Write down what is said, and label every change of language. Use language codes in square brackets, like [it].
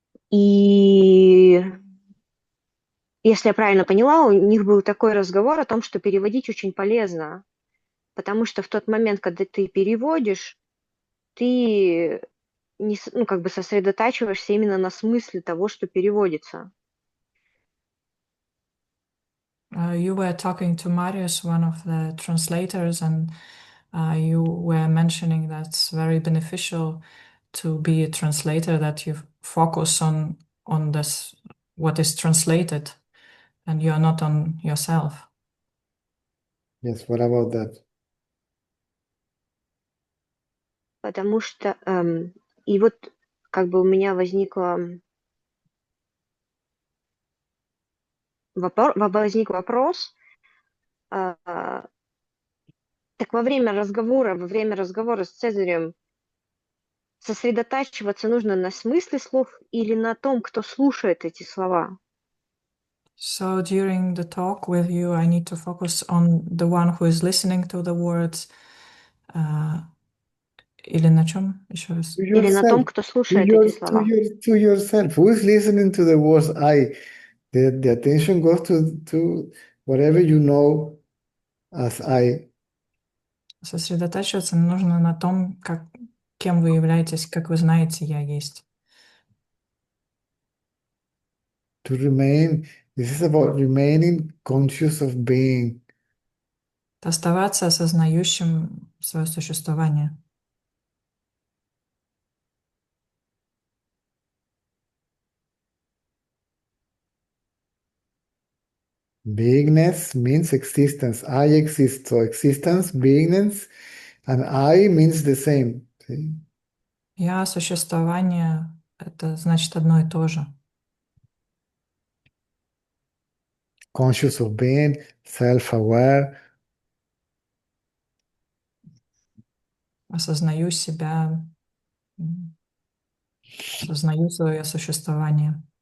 [ru] И если я правильно поняла, у них был такой разговор о том, что переводить очень полезно, потому что в тот момент, когда ты переводишь, ты как бы сосредотачиваешься именно на смысле того, что переводится. [en] You were talking to Marius, one of the translators, and you were mentioning that's very beneficial to be a translator, that you focus on this, what is translated, and you're not on yourself. Yes, what about that? [ru] Потому что и вот как бы у меня возник вопрос, так во время разговора с Цезарем сосредотачиваться нужно на смысле слов или на том, кто слушает эти слова? [en] So during the talk with you, I need to focus on the one who is listening to the words. [ru] Или на чем? Еще раз. [en] To [ru] Или на том, [en] yourself. [ru] кто слушает эти слова? [en] To yourself. Who is listening to the words I? The attention goes to whatever you know as I. [ru] Сосредотачиваться нужно на том, кем вы являетесь, как вы знаете, я есть. [en] To remain, this is about remaining conscious of being. [ru] Оставаться осознающим свое существование. [en] Beingness means existence. I exist. So existence, beingness, and I means the same. See? [ru] Я существование — это значит одно и то же. [en] Conscious of being, self-aware. [ru] Осознаю себя, осознаю свое существование.